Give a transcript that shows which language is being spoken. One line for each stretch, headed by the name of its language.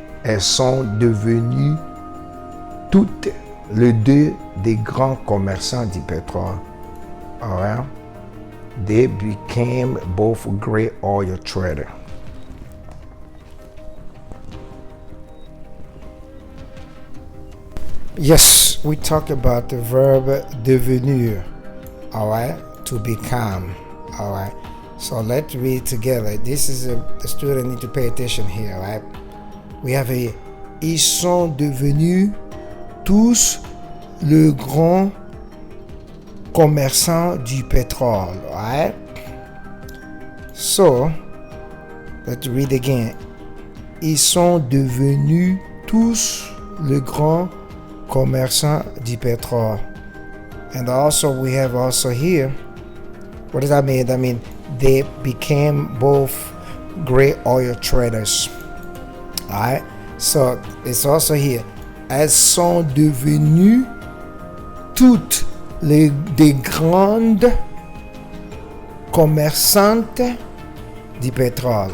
French: Elles sont devenues toutes les deux des grands commerçants du pétrole.
English: All right, they became both great oil traders. Yes, we talk about the verb devenir, all right, to become, all right. So let's read together. This is the student need to pay attention here, right? We have a
French: ils sont devenus tous le grand commerçant du pétrole, right?
English: So let's read again.
French: Ils sont devenus tous le grand commerçant du pétrole.
English: And also we have also here, what does that mean? That means they became both great oil traders. Alright, so it's also here.
French: Elles sont devenues toutes des grandes commerçantes du pétrole.